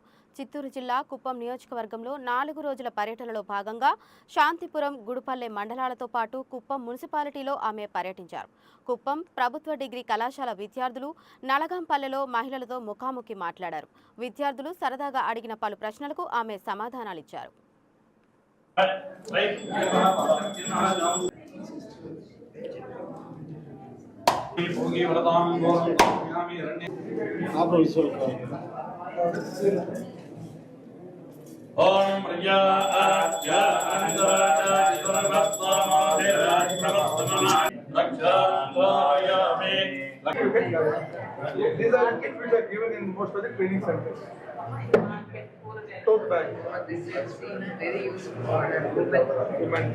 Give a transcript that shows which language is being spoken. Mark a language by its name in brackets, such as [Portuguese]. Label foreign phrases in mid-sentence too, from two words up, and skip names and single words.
[Telugu] చిత్తూరు జిల్లా కుప్పం నియోజకవర్గంలో 4 రోజుల పర్యటనలో భాగంగా శాంతిపురం, గుడిపల్లె మండలాలతో పాటు కుప్పం మున్సిపాలిటీలో ఆమె పర్యటించారు. కుప్పం ప్రభుత్వ డిగ్రీ కళాశాల విద్యార్థులు నలగంపల్లెలో మహిళలతో ముఖాముఖి మాట్లాడారు. విద్యార్థులు సరదాగా అడిగిన పలు ప్రశ్నలకు ఆమె సమాధానాలిచ్చారు. ओम प्रज्ञा आज्ञा अंतराजा सर्वस्तमाधिराज प्रवस्तमना रक्षायामे. [English] These are kits which are given in most of the training centers. Tote bag. This has been very useful for women.